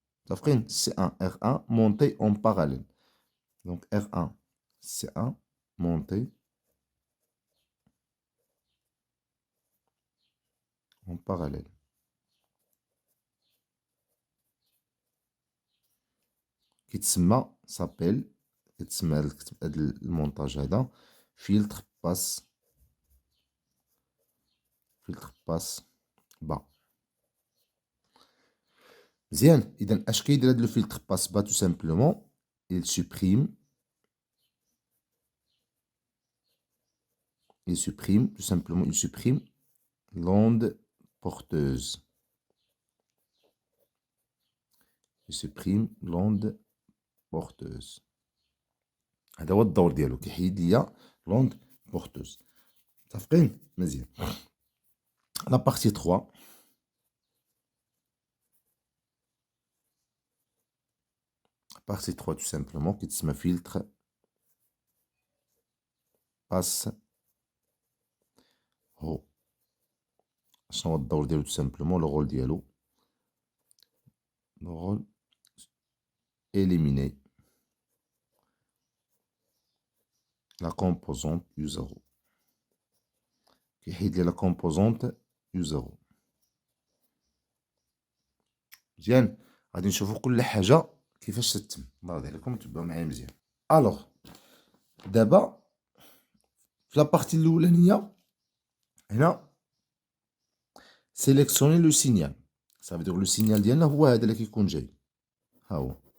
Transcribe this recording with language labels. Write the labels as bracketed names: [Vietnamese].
[Arabic] متفقين؟ [French] C1 R1 monté en parallèle. donc R1 C1 monté en parallèle. [Arabic] كيتسمى كيتسمى هاد المونتاج هذا فيلتر باس با. مزيان. اذا اش كيدير هاد [French] لو فيلتر باس با؟ تو سامبلومون il supprime tout simplement il supprime l'onde porteuse. [Arabic] هذا هو الدور ديالو، كيحيد ليا لوند بورتوز. متفقين؟ مزيان. لا بارتي 3 [French] tout simplement [Arabic] كيتسمى فيلتر باس هو. شنو هو الدور ديالو؟ [French] tout simplement le rôle ديالو le rôle éliminer la composante U0 [Arabic] كيحيد لي [French] لا composante U0. [Arabic] مزيان، غادي نشوفو كل حاجة كيفاش تتم. الله يرضي عليكم تبعو معايا مزيان. الوغ دابا في لابارتي الأولانية هنا سيليكسيوني لو سينيال، صافي دير لو سينيال ديالنا هو هذا اللي كيكون جاي، ها هو.